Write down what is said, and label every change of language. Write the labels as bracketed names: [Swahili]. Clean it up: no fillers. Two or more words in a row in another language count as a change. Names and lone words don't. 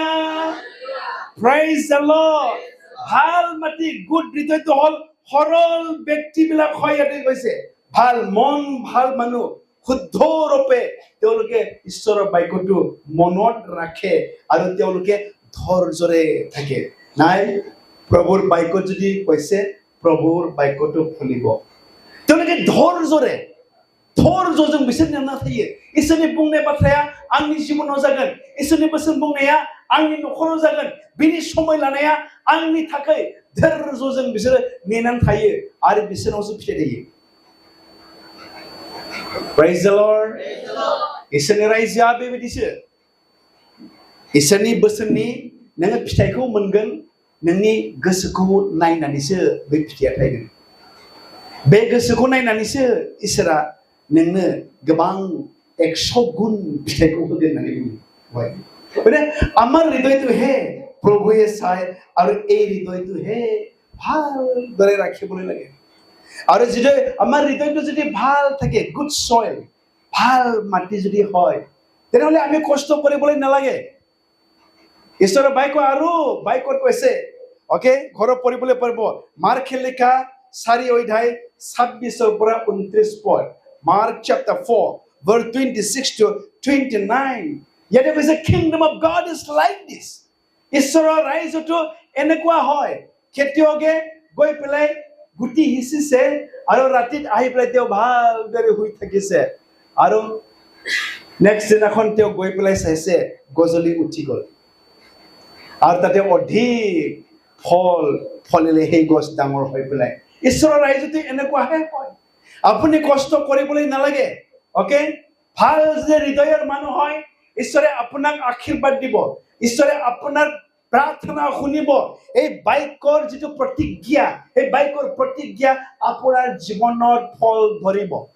[English] Praise the Lord [Assamese] ভাল মাটি গুড হৃদয়টো হল সৰল ব্যক্তিবিলাক হয় ইয়াতে কৈছে ভাল মন ভাল মানুহ শুদ্ধ ৰূপে তেওঁলোকে ঈশ্বৰৰ বাক্যটো মনত ৰাখে আৰু তেওঁলোকে ধৈৰ্যৰে থাকে নাই প্ৰভুৰ বাক্য যদি কৈছে প্ৰভুৰ বাক্যটো ফলিব তেওঁলোকে ধৈৰ্যৰে [Bodo] धैर्यजों बिसोरनि नाथायो इसोरनि बुंनाय बाथ्राया आंनि जिबनाव जागोन इसोरनि बोसोन बुंनाया आंनि नखराव जागोन बिनि समय लानाया आंनि थाखाय धैर्यजों बिसोरो नेनानै थायो आरो बिसोरनावसो फिथाइ थायो [English] Praise the Lord [Bodo] इसोरनि रायजोआ बेबायदिसो इसोरनि बोसोननि नोङो फिथाइखौ मोनगोन नोंनि गोसोखौ नायनानैसो बे फिथाइया थायगोन बे गोसोखौ नायनानैसो इसोरा नोंनो गोबां 100 गुण फिथाइखौ होगोन होननानै बुङो [Assamese] মানে আমার হৃদয়টো হে প্ৰভুৱে চাই আৰু এই হৃদয়টো হে ভালদৰে ৰাখিবলৈ লাগে আৰু যদি আমাৰ হৃদয়টো যদি ভাল থাকে [English] good soil [Assamese] ভাল মাটি যদি হয় তেনেহলে আমি কষ্ট কৰিবলৈ নালাগে ঈশ্বৰৰ বাক্য আৰু বাক্যত কৈছে ওকে ঘৰত পঢ়িবলৈ পাৰিব মাৰ্কৰ লিখা 4 অধ্যায় 26 পৰা 29 পদ [English] Mark chapter 4 verse 26 to 29 Yet the kingdom of God is like this. [Assamese] ঈশ্বৰৰ ৰাজ্যটো এনেকুৱা হয় খেতিয়কে গৈ পেলাই গুটি হিচিছে আৰু ৰাতিত আহি পেলাই তেওঁ ভালদৰে শুই থাকিছে আৰু নেক্সট দিনাখন তেওঁ গৈ পেলাই চাইছে গজলি উঠি গল আৰু তাতে অধিক ফল ফলিলে সেই গছ ডাঙৰ হৈ পেলাই ঈশ্বৰৰ ৰাজ্যটো এনেকুৱাহে হয় আপুনি কষ্ট কৰিবলৈ নালাগে ওকে ভাল যে হৃদয়ৰ মানুহ হয় ঈশ্বৰে আপোনাক আশীৰ্বাদ দিব ঈশ্বৰে আপোনাৰ প্ৰাৰ্থনা শুনিব এই বাক্যৰ যেটো প্ৰতিজ্ঞা এই বাক্যৰ প্ৰতিজ্ঞা আপোনাৰ জীৱনত ফল ধৰিব